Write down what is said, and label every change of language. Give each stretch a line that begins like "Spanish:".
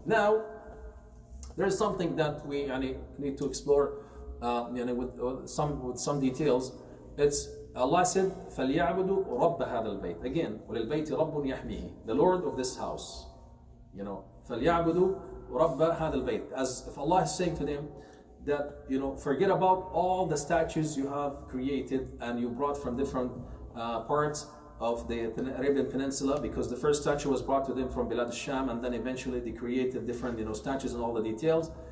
English: Now, there is something that we need to explore with some details. It's Allah said,
Arabic: فَلْيَعْبُدُوا رَبَّ هَذَا الْبَيْتِ.
English: Again,
Arabic: وَلِلْبَيْتِ رَبٌّ يَحْمِيهِ.
English: The Lord of this house.
Arabic: فَلْيَعْبُدُوا رَبَّ هَذَا الْبَيْتِ.
English: As if Allah is saying to them that, forget about all the statues you have created and you brought from different parts of the Arabian Peninsula, because the first statue was brought to them from Bilad al-Sham, and then eventually they created different statues and all the details.